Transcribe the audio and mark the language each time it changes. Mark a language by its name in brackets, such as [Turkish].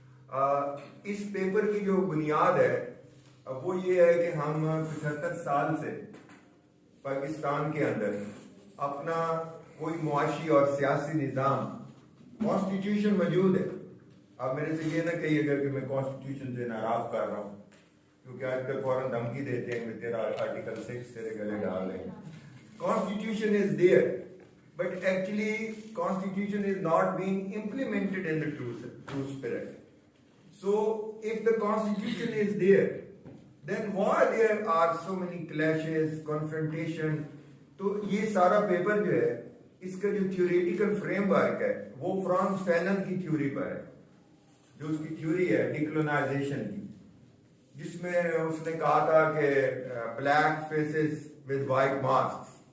[Urdu] اس paper کی جو بنیاد ہے وہ یہ ہے کہ ہم 75 سال سے پاکستان کے اندر اپنا کوئی معاشی اور سیاسی نظام، کانسٹیٹیوشن موجود ہے. آپ میرے سے یہ نہ کہیے گا کہ میں کانسٹیٹیوشن سے ناراض کر رہا ہوں، کیونکہ آج کل فوراً دھمکی دیتے ہیں کہ تیرا آرٹیکل 6 تیرے گلے ڈال دیں. [English] Constitution is there, but actually Constitution is not being implemented in the true spirit. So if the Constitution is there, then why there are so many clashes, confrontation? [Urdu] تو یہ سارا پیپر جو ہے اس کا جو تھیوریٹیکل فریم ورک ہے وہ France فینن کی تھیوری پر ہے، جو اس کی تھیوری ہے ڈیکولونائزیشن کی، جس میں اس نے کہا تھا کہ [English] Black faces with white mask.